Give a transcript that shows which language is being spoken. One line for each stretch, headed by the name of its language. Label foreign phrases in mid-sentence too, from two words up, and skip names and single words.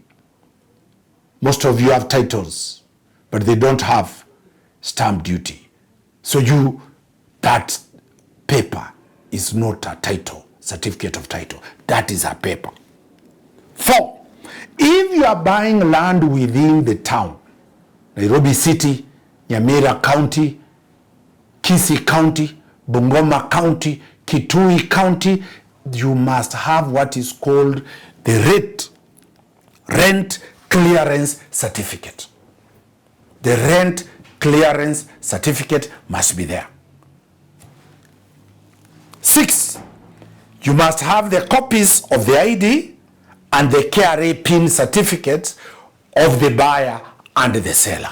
English: Most of you have titles, but they don't have stamp duty. So that paper is not a title, certificate of title. That is a paper. 4, if you are buying land within the town, Nairobi City, Nyamira County, Kisii County, Bungoma County, Kitui County, you must have what is called the rent clearance certificate. The rent clearance certificate must be there. 6, you must have the copies of the ID and the KRA PIN certificates of the buyer and the seller.